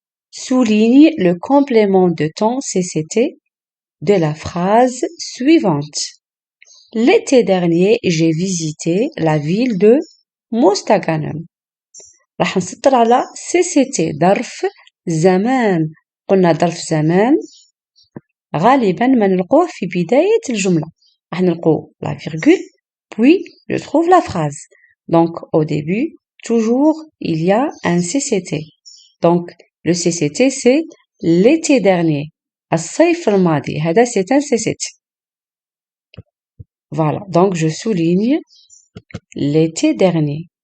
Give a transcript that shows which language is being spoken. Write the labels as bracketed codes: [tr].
[fr] Souligne le complément de temps CCT de la phrase suivante. L'été dernier, j'ai visité la ville de Mostaganem. [ar] راح نسطر على CCT ظرف زمان. قلنا ظرف زمان غالبا ما نلقوه في بداية الجملة. راح نلقو [fr] la virgule, puis je trouve la phrase. Donc au début, toujours il y a un CCT. Donc le CCT c'est l'été dernier. [ar] الصيف الماضي. هذا [fr] c'est un CCT. Voilà, donc je souligne l'été dernier.